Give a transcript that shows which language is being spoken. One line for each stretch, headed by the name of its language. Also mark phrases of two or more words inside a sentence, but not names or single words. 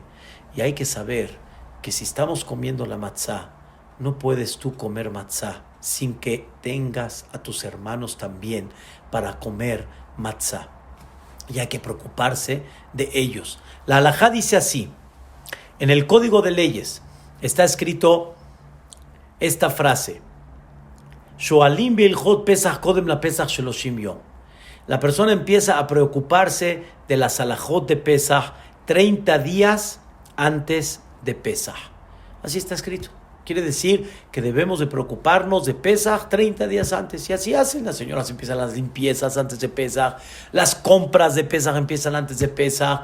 Spanish: Y hay que saber que si estamos comiendo la matzá, no puedes tú comer matzá sin que tengas a tus hermanos también para comer matzá. Y hay que preocuparse de ellos. La halajá dice así, en el Código de Leyes está escrito esta frase:
Hebrew: שואלים בהלכות פסח קודם לפסח שלושים יום.
Spanish: La persona empieza a preocuparse de las halajot de Pesach 30 días antes de Pesach. Así está escrito. Quiere decir que debemos de preocuparnos de Pesach 30 días antes. Y así hacen. Las señoras empiezan las limpiezas antes de Pesach. Las compras de Pesach empiezan antes de Pesach.